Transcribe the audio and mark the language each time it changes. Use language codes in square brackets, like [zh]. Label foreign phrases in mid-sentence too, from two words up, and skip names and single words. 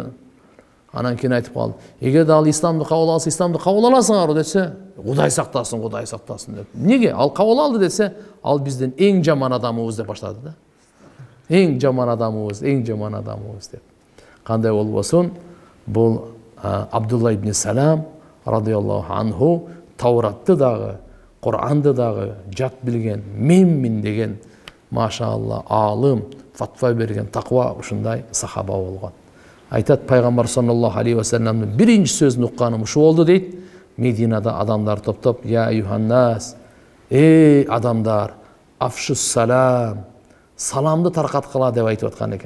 [ky] Анан кийин айтып калды: "Эгерде ал исламды кабыл алса, исламды кабыл аласыңарбы?" десе, "Кудай сактасын, Кудай сактасын" деп. Неге? Ал кабыл алды десе, ал биздин эң жаман адамыбыз деп баштады да. Эң жаман адамыбыз, эң жаман адамыбыз деп. Кандай болбосун, бул Абдулла ибн Салам [ar] رضي الله عنه [ky] Тауратты дагы, Куранды дагы жат билген, менмин деген машалла аалым, фатва берген, таква ушундай сахаба болгон. Айтат пайгамбар [ar] صلى الله عليه وسلم [ky] биринчи сөзүн укканым ушу болду дейт. Мединада адамдар топтоп: [ar] "يا أيها الناس, [ky] эй адамдар, [ar] أفشوا السلام, [ky] саламды таркаткыла" деп айтып аткан экен.